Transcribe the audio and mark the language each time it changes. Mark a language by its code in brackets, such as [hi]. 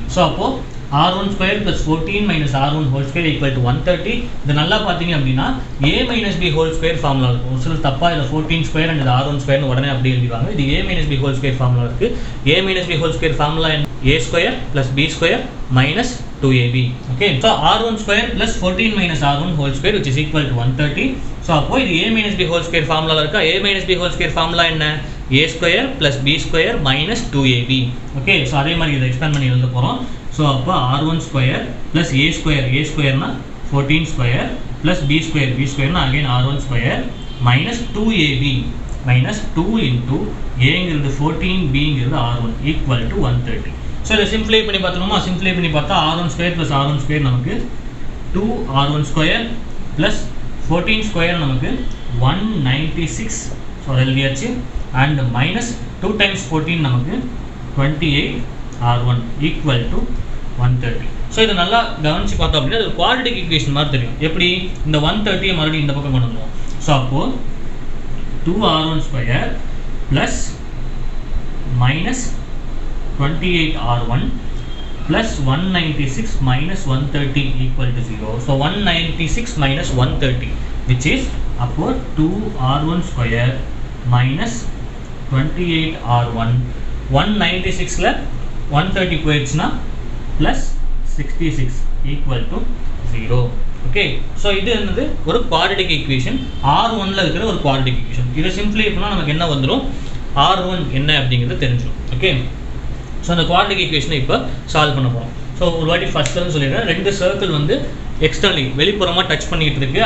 [en] So அப்போது R1 square plus 14 minus R1 whole square equal to 130. [ta] இது நல்லா பார்த்தீங்க அப்படின்னா [en] A minus B whole square [ta] formula இருக்கும். ஒரு சில தப்பாக இதில் 14 ஸ்கொயர் அண்ட் இது R1 ஸ்கொயர்னு உடனே அப்படி எழுதிவாங்க. [en] இது A minus B whole square formula இருக்குது. A minus B whole square formula A square plus B square minus 2AB. Okay. So R1 square plus 14 minus R1 whole square which is equal to 130. [ta] So அப்போ இது [en] A minus B whole square [ta] formula இருக்கா? [en] A minus B whole square [ta] formula என்ன? [en] A square plus B square minus 2AB. [ta] Okay, so அதே மாதிரி இதை expand பண்ணி எழுத போகிறோம். ஸோ அப்போ R1 square plus A ஸ்கொயர்னா 14 square plus B ஸ்கொயர்னா again R1 square minus 2AB minus 2 into ஏங்கிறது 14 பிங்கிறது R1 ஈக்குவல் டு 130. ஸோ இதை சிம்ப்ளை பண்ணி பார்த்தோம்னா சிம்ப்ளை பண்ணி பார்த்தா R1 square plus R1 square நமக்கு 2R1 ஸ்கொயர் ப்ளஸ் 14 ஸ்கொயர் நமக்கு 196. ஸோ எழுதியாச்சு அண்ட் மைனஸ் 2 times 14 நமக்கு 28R1 ஈக்குவல் டு 130. ஸோ இதை நல்லா கவனிச்சு பார்த்தோம் அப்படின்னா அது குவாட்ரேட்டிக் ஈக்குவேஷன் மாதிரி தெரியும். எப்படி இந்த 130 மறுபடியும் இந்த பக்கம் கொண்டு வந்துடும். [en] So அப்போது 2R1 square plus minus 28R1 plus 196 minus 130 equal to 0. So 196 minus 130 which is upward 2R1 square minus 28R1. 196 la 130 [ta] போயிடுச்சுனா [en] plus 66 equal to 0. Okay, so [ta] இது என்னது ஒரு குவாட்ரேட்டிக் ஈக்குவேஷன் R1 ல இருக்கிற ஒரு குவாட்ரேட்டிக் ஈக்குவேஷன். இதை சிம்பிளை பண்ணா நமக்கு என்ன வந்துரும்? R1 என்ன அப்படிங்கிறது தெரிஞ்சிடும். ஓகே, ஸோ அந்த குவாட்ரேட்டிக் ஈக்குவேஷனை இப்போ சால்வ் பண்ண போகிறோம். ஸோ ஒரு வாட்டி ஃபஸ்ட்டு சொல்லிடுறேன், ரெண்டு சர்க்கிள் வந்து எக்ஸ்டர்னலி வெளிப்புறமாக டச் பண்ணிகிட்டு இருக்குது.